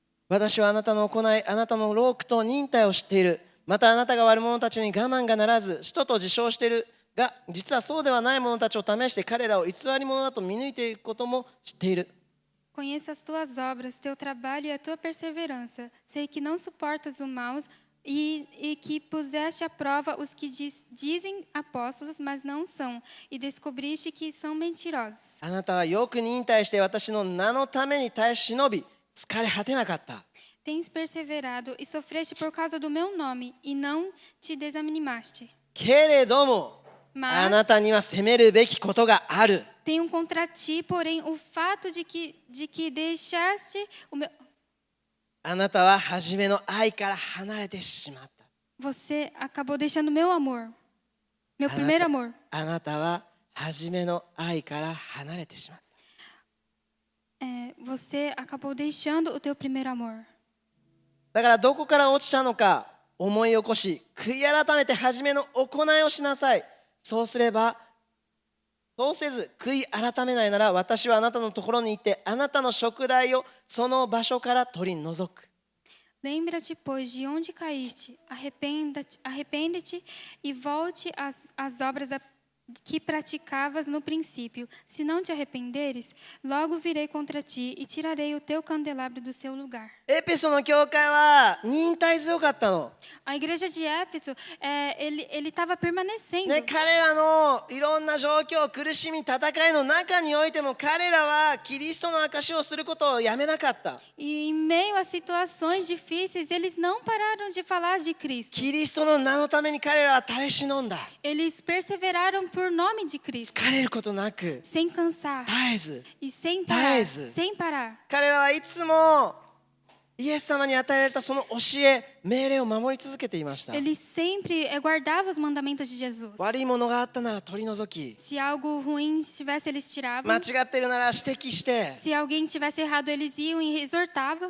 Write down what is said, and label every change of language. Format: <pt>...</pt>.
<ja>私はあなたの行い、あなたの労苦と忍耐を知っている。またあなたが悪者たちに我慢がならず、使徒と自称しているが、実はそうではない者たちを試して彼らを偽り者だと見抜いていることも知っている。</ja> <pt>Conheço as tuas obras, teu trabalho e a tua perseverança. Sei que não suportas o mal e que puseste à prova os que dizem apóstolos, mas não são, e descobriste que são mentirosos.</pt> <ja>あなたはよく忍耐して私の名のために耐え忍び、疲れ果てなかった。</ja> <pt>Tens perseverado e sofreste por causa do meu nome, e não te desanimaste.</pt> <ja>けれども、あな</ja> <pt>Mas</pt> <ja>たには責めるべきことがある。</ja> <pt>tenho contra ti, porém, o fato de que deixaste o meu...</pt> <ja>あなたは初めの愛から離れてしまった。</ja> <pt>Você acabou deixando meu amor, meu primeiro amor.</pt> <ja>あなたは初めの愛から離れてしまった。</ja> <pt>Você acabou deixando o teu primeiro amor.</pt> <ja>だからどこから落ちたのか思い起こし、悔い改めて初めの行いをしなさい。そうせず悔い改めないなら、私はあなたのところに行ってあなたの燭台をその場所から取り除く。</ja> <pt>Lembra-te, pois, de onde caíste, arrepende-te e volte às obras que praticavas no princípio. Se não te arrependeres, logo virei contra ti e tirarei o teu candelabro do seu lugar.</pt> <ja>エペソの教会は忍耐強かったの。</ja> <pt>A igreja de Éfeso, ele estava permanecendo.</pt> <ja>ね、彼らのいろんな状況、苦しみ、戦いの中においても彼らはキリストの証しをすることをやめなかった。</ja> <pt>E em meio a situações difíceis, eles não pararam de falar de Cristo.</pt> <ja>キリストの名のために彼らは耐え忍んだ。</ja> <pt>Eles perseveraram por nome de Cristo,</pt> <ja>疲れることなく、</ja> <pt>sem cansar</pt> <ja>絶えず。</ja> <pt>e sem Dez. parar. Sem parar.</pt> <ja>彼らはいつもイエス様に与えられたその教え、命令を守り続けていました。</ja> <pt>Ele sempre guardava os mandamentos de Jesus.</pt> <ja>悪いものがあったなら取り除き、</ja> <pt>Se algo ruim estivesse, eles</pt> <ja>間</ja> <pt>tiravam.</pt> <ja>違っているなら指摘して</ja> <pt>Se alguém tivesse errado, eles iam e exortavam.</pt>